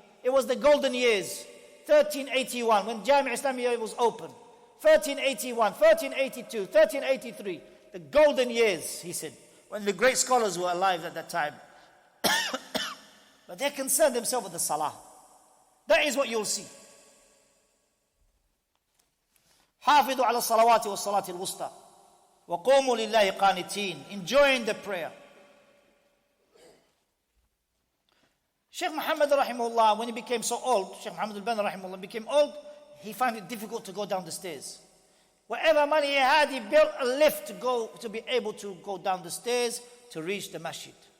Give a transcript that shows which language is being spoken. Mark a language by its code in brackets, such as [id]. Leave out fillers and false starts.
[en] It was the golden years, 1381, when Jami' Islamiyah was open. 1381, 1382, 1383. The golden years, he said, when the great scholars were alive at that time. But they concerned themselves with the salah. That is what you'll see. [ar] حافظوا على الصلوات والصلاة الوسطى وقوموا لله قانتين. [en] Enjoying the prayer. Shaykh Muhammad rahimahullah, when he became so old, Shaykh Muhammad al-Banna rahimahullah became old, he found it difficult to go down the stairs. Whatever money he had, he built a lift to be able to go down the stairs to reach the masjid.